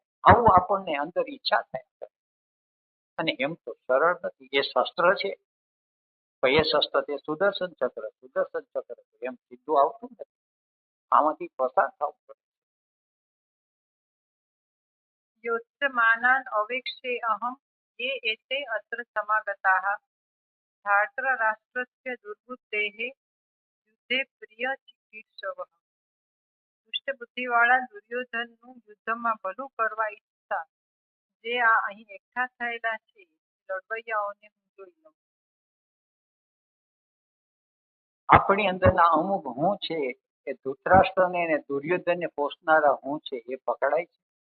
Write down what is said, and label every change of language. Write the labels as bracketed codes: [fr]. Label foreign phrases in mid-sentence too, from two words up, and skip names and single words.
[gu] આવું આપણને અંદર ઈચ્છા થાય. અને એમ તો સરળ નથી. એ શસ્ત્ર છે, એ શસ્ત્ર તે સુદર્શન ચક્ર, સુદર્શન ચક્ર એમ સીધું આવતું નથી. આમાંથી પસાર થવું પડે. [sa] યોત્સમાનાન અવેક્ષે અહં ये एते अत्र समागताः धार्तराष्ट्रस्य दुर्बुद्धेः युद्धे प्रिय चिकीर्षवः. [gu] દુષ્ટ બુદ્ધિવાળા દુર્યોધનનું યુદ્ધમાં ભલું કરવા ઈચ્છતા જે આ અહીં એકઠા થયેલા છે લડવૈયાઓને હું જોઈ લઉં. આપણી અંદરના અમુક હું છે એ ધૃતરાષ્ટ્રને અને દુર્યોધનને પોષનારા હું છે એ પકડાય છે.